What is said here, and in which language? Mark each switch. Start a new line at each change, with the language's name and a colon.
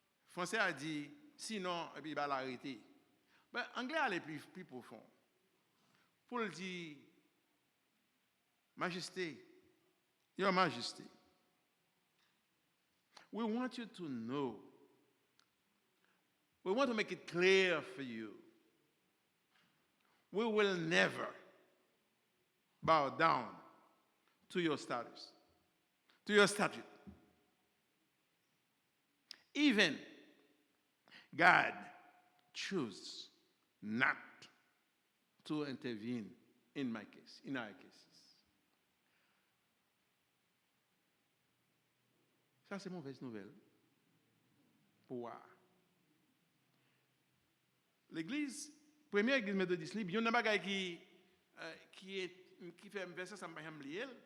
French: Français a dit, sinon, et puis il va l'arrêter. Mais anglais allait plus profond. Pour le dire, Majesté,
English: Your Majesty, we want you to know, we want to make it clear for you, we will never bow down to your status, to your statute. Even God choose not to intervene in my case, in our cases.
French: Ça, c'est mauvaise nouvelle. Pourquoi? L'église, première église méthodiste libre, il y a un bagage qui fait un verset, ça m'a lié.